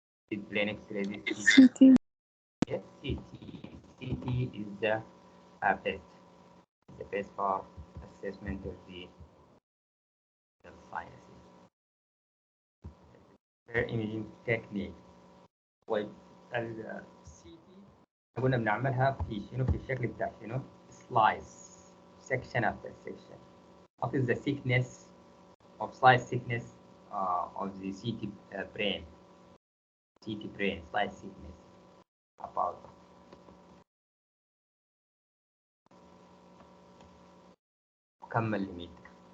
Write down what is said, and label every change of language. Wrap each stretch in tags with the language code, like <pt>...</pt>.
<en>The plain X-ray is CT. yes, CT is the best. The best for assessment of the sinuses. Their imaging technique.</en> <ar>طيب السي تي قلنا بنعملها في شنو في الشكل بتاع شنو؟</ar> <en>slice section after section. What is the thickness of slice thickness of the CT brain? CT brain slice thickness about</en> <ar>كم مليمتر؟</ar>